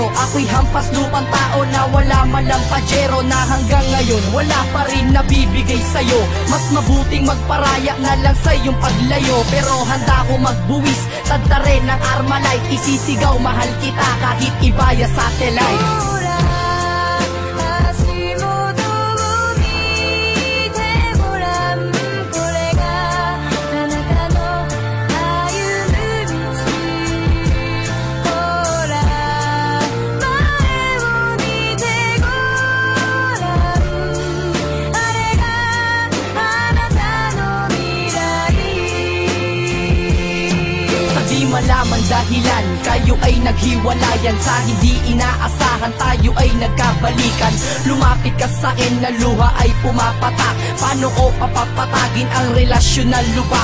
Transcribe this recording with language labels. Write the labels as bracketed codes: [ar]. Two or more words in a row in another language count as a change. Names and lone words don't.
[tl] Ako'y hampas lupang tao na wala malang pajero. Na hanggang ngayon wala pa rin nabibigay sa'yo. Mas mabuting magparaya na lang sa iyong paglayo. Pero handa ko magbuwis, tadta rin ng Armalite. Isisigaw mahal kita kahit ibaya satellite. [ja] ほら足元を見てごらん、これがあなたの歩む道。ほら前を見てごらん、あれがあなたの未来。 [tl] Sa di malaman dahilan kayo ay naghiwalayan. Sa hindi inaasahan tayo ay nagkabalikan. Lumapit ka sa akin na luha ay pumapatak. Paano ko papapatagin ang relasyon na lubak?